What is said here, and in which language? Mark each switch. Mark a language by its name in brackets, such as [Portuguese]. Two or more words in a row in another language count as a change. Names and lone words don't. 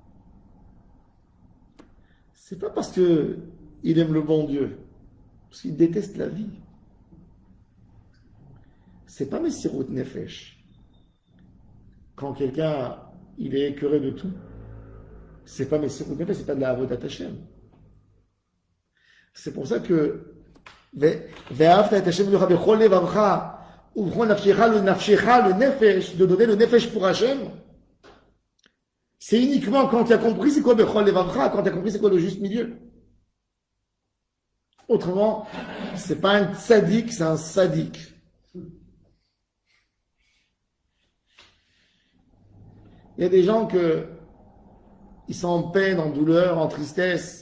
[French] C'est pas parce que il aime le bon Dieu, parce qu'il déteste la vie. C'est pas [Hebrew] מסירות נפש. [French] Quand quelqu'un, il est écœuré de tout, c'est pas [Hebrew] מסירות נפש, [French] c'est pas de la [Hebrew] עבודת השם. [French] C'est pour ça que [Hebrew] ואהבת את השם בכל לבבך ובכל נפשך [French] le nefesh, de donner le nefesh pour Hashem, c'est uniquement quand tu as compris c'est quoi [Hebrew] בכל לבבך, [French] quand tu as compris c'est quoi le juste milieu. Autrement, c'est pas un tzaddik, c'est un sadique. Il y a des gens ils sont en peine, en douleur, en tristesse.